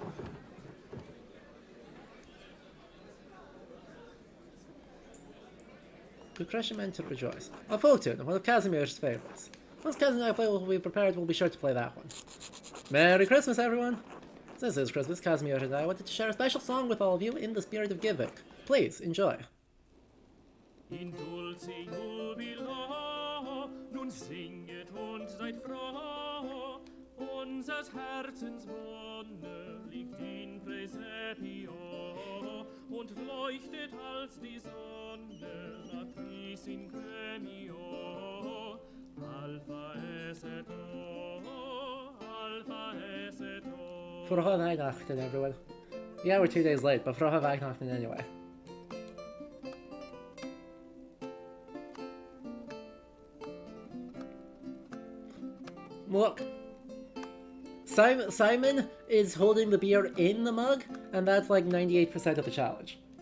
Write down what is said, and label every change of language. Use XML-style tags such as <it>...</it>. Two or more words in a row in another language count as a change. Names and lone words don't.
<en>Lucretia meant to rejoice. A folk tune, one of Casimir's favorites. Once Kaz and I play will be prepared, we'll be sure to play that one. Merry Christmas, everyone! Since it's Christmas, Casimir and I wanted to share a special song with all of you in the spirit of giving. Please, enjoy.</en> <la>In dulce jubilo,</la> <de>nun singet und seid froh, unsers Herzens Wonne liegt</de> <la>in Praesepio,</la> <de>und leuchtet als die Sonne</de> <la>latris in Cremio, Alpha es et O, Alpha es et O.</la> <de>Frohe Weihnachten,</de> <en>everyone. Yeah, we're 2 days late, but</en> <de>Frohe Weihnachten</de> <en>anyway. Look. Simon is holding the beer in the mug, and that's like 98% of the challenge.</en>